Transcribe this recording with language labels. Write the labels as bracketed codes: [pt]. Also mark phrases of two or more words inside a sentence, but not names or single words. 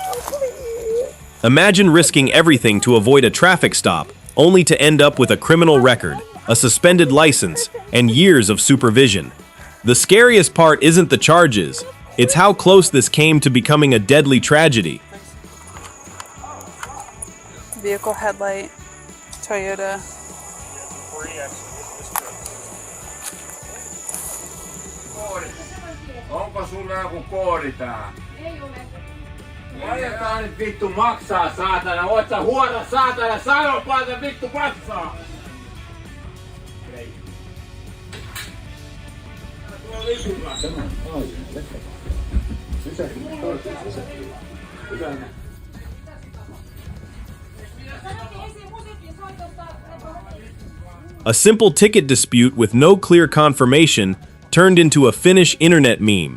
[en] Imagine risking everything to avoid a traffic stop, only to end up with a criminal record, a suspended license, and years of supervision. The scariest part isn't the charges, it's how close this came to becoming a deadly tragedy. Vehicle headlight, Toyota. [fi] Onko sulla joku koodi tää? Ei ole. Laitetaan nyt vittu maksaa, saatana. Oot sä huono, saatana. Sano paljon vittu maksaa. [en] A simple ticket dispute with no clear confirmation turned into a Finnish internet meme.